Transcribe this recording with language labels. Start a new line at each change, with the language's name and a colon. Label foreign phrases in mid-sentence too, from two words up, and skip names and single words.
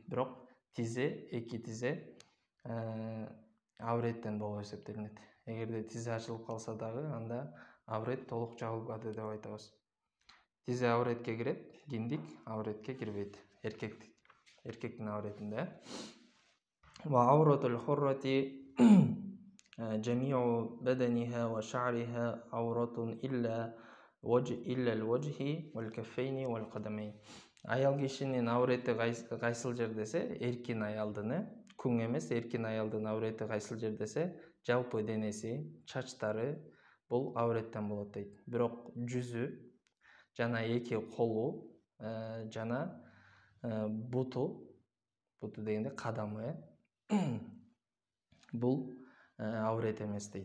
Kyrgyz: Бирок эки тизе ауреттен болуп эсептелинет. Эгерде тизе ачылып калса дагы, анда аврет толук жабылбады деп айтабыз. Тизе ауретке кирет, киндик ауретке кирбейт. Эркектин ауретинде.
Arabic: وعورة الحرة جميع بدنها وشعرها عورة إلا الوجه والكفين والقدمين.
Kyrgyz: Аял кишинин аурети кайсыл жер десе, эркин аялдын, күң эмес, эркин аялдын аурети кайсыл жер десе, жалпы денеси, чачтары бул ауреттен болот дейт. Бирок жүзү жана эки колу жана буту дегенде кадамы бул аурет эмес дейт.